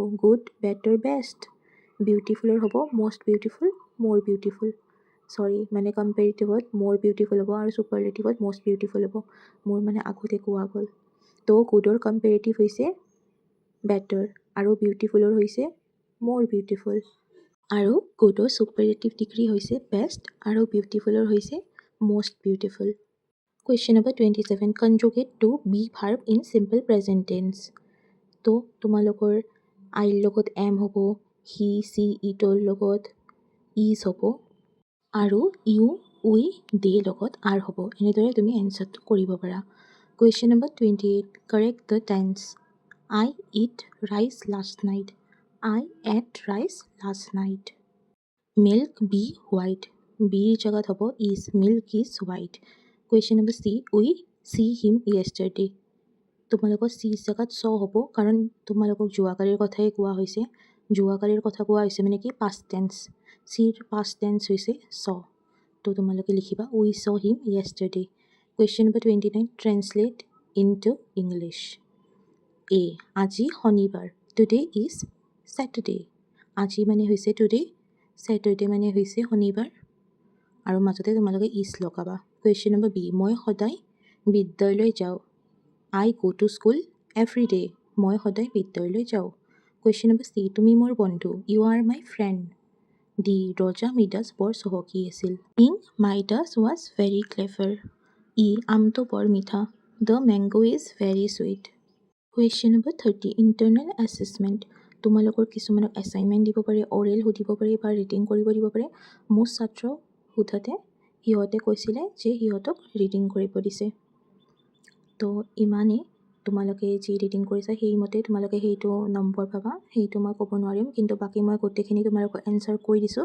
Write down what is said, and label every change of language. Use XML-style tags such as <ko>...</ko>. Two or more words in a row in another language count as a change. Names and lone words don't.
<en>good, better, best.</en> <as>বিউটিফুলৰ হ'ব</as> <en>most beautiful, more beautiful.</en> <as>মানে কম্পেৰিটিভত</as> <en>more beautiful</en> <as>হ'ব আৰু ছুপাৰলেটিভত</as> <en>most beautiful</en> <as>হ'ব, মোৰ মানে আগতে কোৱা গ'ল। তো গুডৰ কম্পেৰিটিভ হৈছে বেটাৰ আৰু বিউটিফুলৰ হৈছে</as> <en>more beautiful।</en> <as>আৰু গুডৰ</as> <en>superlative degree</en> <as>হৈছে বেষ্ট আৰু বিউটিফুলৰ হৈছে</as> <en>most beautiful। Question number 27, conjugate to be verb in simple present tense।</en> <as>তো তোমালোকৰ আইৰ লগত এম হ'ব,</as> <en>he she</en> <as>ইটৰ লগত ইজ হ'ব আৰু</as> <en>you we they</en> <as>লগত আৰ হ'ব। এনেদৰে তুমি এনচাৰটো কৰিব পাৰা।</as> <en>Question number 28, correct the tense। I eat rice last night, I ate rice last night। Milk be white,</en> <as>বিৰ জাগাত হ'ব</as> <en>is, milk is white। Question number C, we see him yesterday।</en> <as>তোমালোকৰ চি জাগাত চ হ'ব, কাৰণ তোমালোকক যোৱাকালিৰ কথাই কোৱা হৈছে। যোৱাকালিৰ কথা কোৱা হৈছে মানে কি</as> <en>past tense।</en> <as>চিৰ</as> <en>past tense</en> <as>হৈছে চ। তো তোমালোকে লিখিবা</as> <en>we saw him yesterday। Question number 29, translate into English। A,</en> <as>আজি শনিবাৰ,</as> <en>today is Saturday।</en> <as>আজি মানে হৈছে today, Saturday মানে হৈছে শনিবাৰ আৰু মাজতে তোমালোকে is লগাবা।</as> <en>Question number B,</en> <as>মই সদায় বিদ্যালয় যাওঁ,</as> <en>I go to school every day।</en> <as>মই সদায় বিদ্যালয় যাওঁ।</as> <en>Question number C,</en> <as>তুমি মোৰ বন্ধু,</as> <en>you are my friend।</en> <as>D, ৰজা মিডাছ বৰ চহকী আছিল,</as> <en>King Midas was very clever। E,</en> <as>আমটো বৰ মিঠা,</as> <en>the mango is very sweet। Question number 30, internal assessment।</en> <as>তোমালোকৰ কিছুমানক এছাইনমেণ্ট দিব পাৰে, অৰেল সুধিব পাৰে বা ৰিডিং কৰিব দিব পাৰে। মোৰ ছাত্ৰ সোধাতে সিহঁতে কৈছিলে যে সিহঁতক ৰিডিং কৰিব দিছে। তো ইমানেই, তোমালোকে যি ৰিডিং কৰিছা সেইমতে তোমালোকে সেইটো নম্বৰ পাবা, সেইটো মই ক'ব নোৱাৰিম, কিন্তু বাকী মই গোটেইখিনি তোমালোকক এনচাৰ কৈ দিছোঁ।</as>